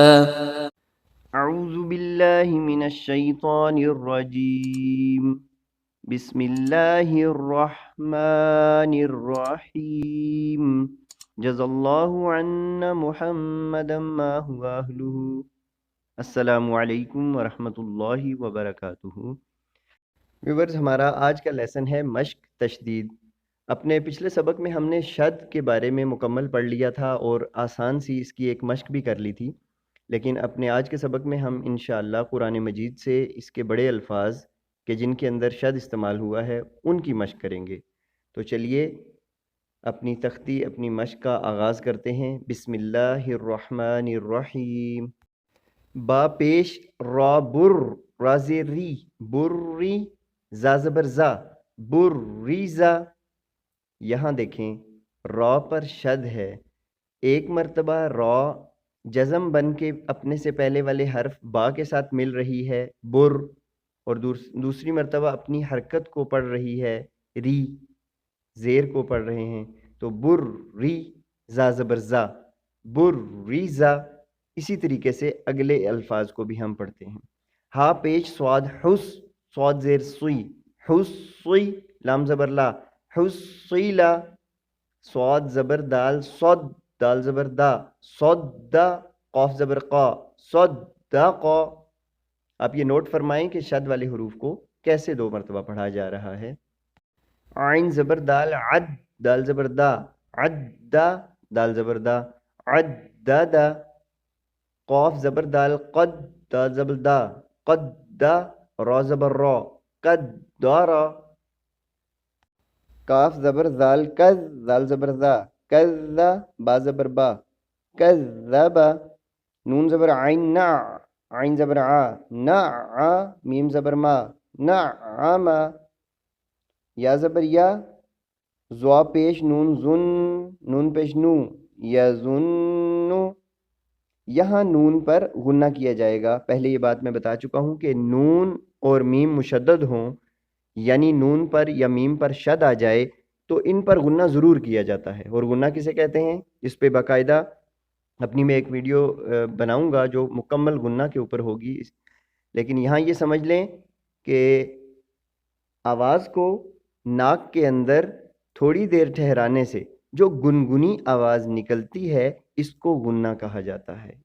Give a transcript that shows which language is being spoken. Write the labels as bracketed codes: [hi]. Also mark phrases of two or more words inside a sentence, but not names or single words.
[ar] اعوذ باللہ من الشیطان الرجیم، بسم اللہ الرحمن الرحیم، جزا اللہ عنا محمدا ما هو اہلہ۔ السلام علیکم ورحمۃ اللہ وبرکاتہ۔ [ur] ویورز، ہمارا آج کا لیسن ہے مشق تشدید۔ اپنے پچھلے سبق میں ہم نے شد کے بارے میں مکمل پڑھ لیا تھا اور آسان سی اس کی ایک مشق بھی کر لی تھی، لیکن اپنے آج کے سبق میں ہم انشاءاللہ قرآن مجید سے اس کے بڑے الفاظ کہ جن کے اندر شد استعمال ہوا ہے ان کی مشق کریں گے۔ تو چلیے اپنی تختی اپنی مشق کا آغاز کرتے ہیں۔ [ar] بسم اللہ الرحمن الرحیم۔ [ur] با پیش را بر، رازِ ری، بری، زا زبر زا، بریزا۔ یہاں دیکھیں را پر شد ہے، ایک مرتبہ را جزم بن کے اپنے سے پہلے والے حرف با کے ساتھ مل رہی ہے بر، اور دوسری مرتبہ اپنی حرکت کو پڑھ رہی ہے ری، زیر کو پڑھ رہے ہیں، تو بر ری زا زبر زا، بر ری زا۔ اسی طریقے سے اگلے الفاظ کو بھی ہم پڑھتے ہیں۔ ہا پیش سواد حس، سواد زیر سوئی، حس سوئی، لام زبر لا، حس سوئی لا۔ سواد زبر دال، صد، دال زبر دا، صد دا، قاف زبر قا، صد دا قا۔ آپ یہ نوٹ فرمائیں کہ شد والے حروف کو کیسے دو مرتبہ پڑھا جا رہا ہے۔ عین زبر دال، عد، دال زبر دا، عد دا، دال زبر دا، عد دا دا۔ قاف زبر دال، قد، دال زبر دا، قد دا، را زبر را، قد دارا۔ کاف زبر زال، کز، زال زبر زا، کز دا، با زبر با، کز با۔ نون زبر عین، نع، عین زبر عا، نع عا، میم زبر ما، نع عما۔ یا زبر یا، زوا پیش نون زن، نون پیش نو، یا زنو۔ یہاں نون پر غنہ کیا جائے گا۔ پہلے یہ بات میں بتا چکا ہوں کہ نون اور میم مشدد ہوں، یعنی نون پر یا میم پر شد آ جائے تو ان پر غنہ ضرور کیا جاتا ہے۔ اور غنہ کسے کہتے ہیں اس پہ باقاعدہ اپنی میں ایک ویڈیو بناؤں گا جو مکمل غنہ کے اوپر ہوگی، لیکن یہاں یہ سمجھ لیں کہ آواز کو ناک کے اندر تھوڑی دیر ٹھہرانے سے جو گنگنی آواز نکلتی ہے اس کو غنہ کہا جاتا ہے۔